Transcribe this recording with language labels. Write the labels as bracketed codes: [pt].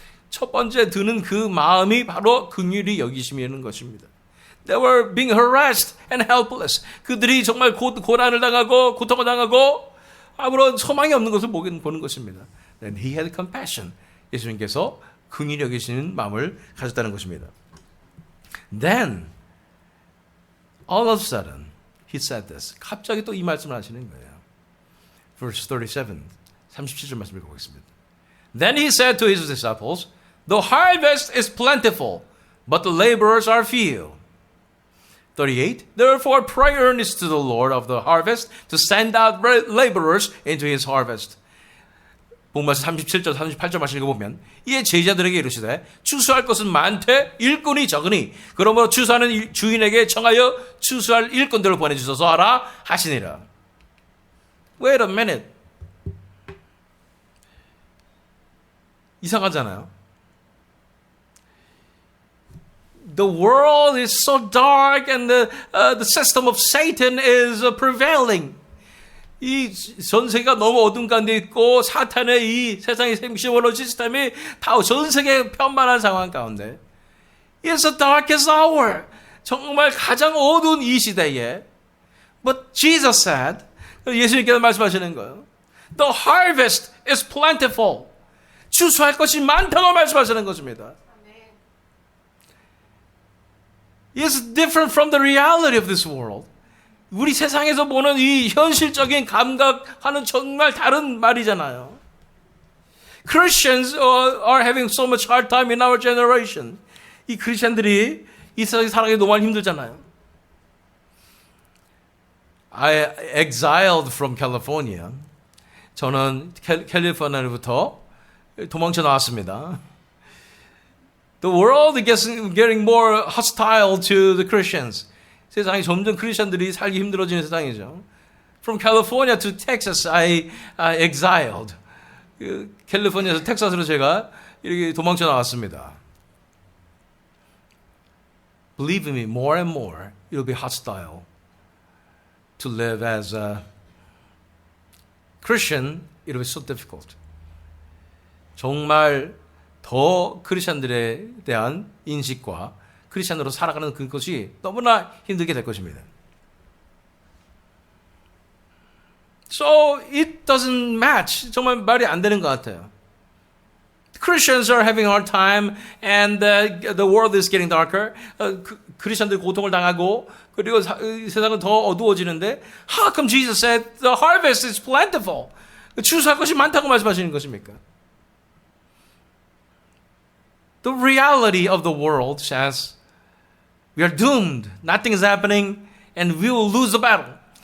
[ko] 첫 번째 드는 그 마음이 바로 긍휼히 여기심이라는 것입니다. [en] They were being harassed and helpless. [ko] 그들이 정말 고난을 당하고 고통을 당하고 아무런 소망이 없는 것을 보는 것입니다. [en] Then he had compassion. [ko] 예수님께서 긍휼히 여기시는 마음을 가졌다는 것입니다. [en] Then all of a sudden, he said this. [ko] 갑자기 또 이 말씀을 하시는 거예요. [en] Verse 37, [ko] 37절 말씀 읽어보겠습니다. [en] Then he said to his disciples, The harvest is plentiful, but the laborers are few. 38, Therefore pray earnestly to the Lord of the harvest to send out laborers into his harvest. [ko] 본문에서 37절, 38절 말씀 읽어보면 이에 제자들에게 이르시되 추수할 것은 많되 일꾼이 적으니 그러므로 추수하는 주인에게 청하여 추수할 일꾼들을 보내주소서 하라 하시니라. [en] Wait a minute. [ko] 이상하잖아요. [en] The world is so dark and the system of Satan is prevailing. [ko] 이 전 세계가 너무 어둠 가운데 있고 사탄의 이 세상의 생시원로 시스템이 다 전 세계에 편만한 상황 가운데 [en] It's the darkest hour. [ko] 정말 가장 어두운 이 시대에 [en] But Jesus said, [ko] 예수님께서 말씀하시는 거예요. [en] The harvest is plentiful. [ko] 추수할 것이 많다고 말씀하시는 것입니다. [en] It's different from the reality of this world. [ko] 우리 세상에서 보는 이 현실적인 감각과는 정말 다른 말이잖아요. [en] Christians are having so much hard time in our generation. [ko] 이 크리스천들이 이 세상에 살아가기 너무 힘들잖아요. [en] I exiled from California. [ko] 저는 캘리포니아로부터 도망쳐 나왔습니다. [en] The world is getting more hostile to the Christians. [ko] 세상이 점점 크리스천들이 살기 힘들어지는 세상이죠. [en] From California to Texas, I exiled. [ko] 캘리포니아에서 텍사스로 제가 이렇게 도망쳐 나왔습니다. [en] Believe me, more and more, it will be hostile to live as a Christian. It will be so difficult. [ko] 정말 더 크리스천들에 대한 인식과 크리스천으로 살아가는 그것이 너무나 힘들게 될 것입니다. [en] So it doesn't match. [ko] 정말 말이 안 되는 것 같아요. [en] Christians are having a hard time and the world is getting darker. [ko] 크리스천들이 고통을 당하고 그리고 세상은 더 어두워지는데 [en] How come Jesus said the harvest is plentiful? [ko] 추수할 것이 많다고 말씀하시는 것입니까? [en] The reality of the world says we are doomed. Nothing is happening and we will lose the battle.